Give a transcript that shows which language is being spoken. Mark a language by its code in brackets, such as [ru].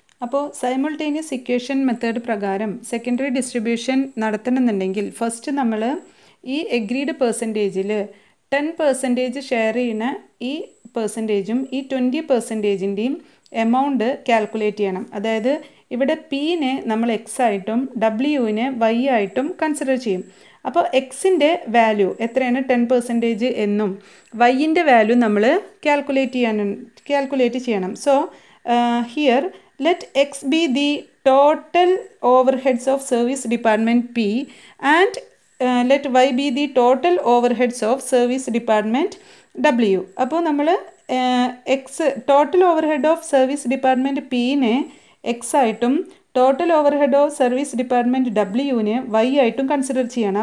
[ml] അപ്പോൾ simultaneous equation method പ്രകാരം secondary distribution നടത്തണമെന്നുണ്ടെങ്കിൽ first നമ്മൾ ഈ എഗ്രീഡ് പെർസെൻറ്റേജിൽ 10% ഷെയർ ചെയ്യുന്ന ഈ പെർസെൻറ്റേജും ഈ 20%ൻ്റെയും എമൗണ്ട് കാൽക്കുലേറ്റ് ചെയ്യണം. അതായത് ഇവിടെ പിനെ നമ്മൾ എക്സ് ആയിട്ടും ഡബ്ല്യുവിനെ വൈ ആയിട്ടും കൺസിഡർ ചെയ്യും. അപ്പോൾ എക്സിൻ്റെ വാല്യൂ എത്രയാണ് 10% എന്നും വൈൻ്റെ വാല്യൂ നമ്മൾ കാൽക്കുലേറ്റ് ചെയ്യണം. [en] So here let x be the total overheads of service department P and let y be the total overheads of service department W. [ml] അപ്പോൾ നമ്മൾ X total overhead of service department പിനെ X ആയിട്ടും total overhead of service department ഡബ്ല്യുവിനെ Y ആയിട്ടും consider ചെയ്യണം.